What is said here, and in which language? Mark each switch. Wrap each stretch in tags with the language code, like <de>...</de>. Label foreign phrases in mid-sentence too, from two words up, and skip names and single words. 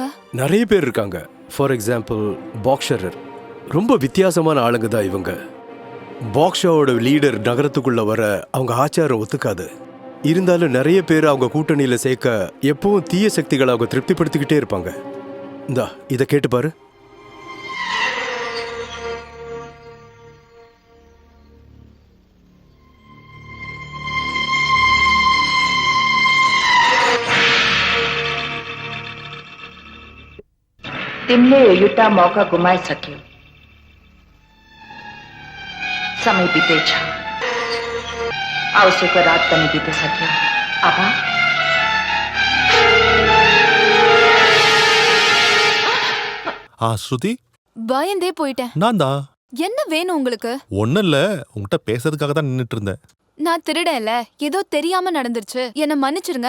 <ta>நிறைய பேர் இருக்காங்க.</ta> <en>for example</en> <ta>பாக்ஸரர். ரொம்ப வித்தியாசமான ஆளுங்க தான் இவங்க. பாக்ஸாவோட லீடர் நகரத்துக்குள்ள வர அவங்க ஆச்சாரம் ஒத்துக்காது. இருந்தாலும் நிறைய பேர் அவங்க கூட்டணியில சேர்க்க எப்பவும் தீய சக்திகளை அவங்க திருப்திப்படுத்திக்கிட்டே இருப்பாங்க. இந்தா இதை கேட்டு பாரு.</ta> <ne>तिमले यो युटा मौका गुमाइसक्यो. समय बितेछ. आवश्यको रात पनि बितिसक्यो. अब</ne> <ta>ஸ்ருதி, பயந்தே போயிட்டேன். நான் தான். என்ன வேணும் உங்களுக்கு? ஒன்னும் இல்ல, உங்ககிட்ட பேசுறதுக்காக தான் நின்னுட்டு இருந்தேன். நான் திருடல, ஏதோ தெரியாம நடந்துருச்சு, என்ன மன்னிச்சிருங்க.</ta>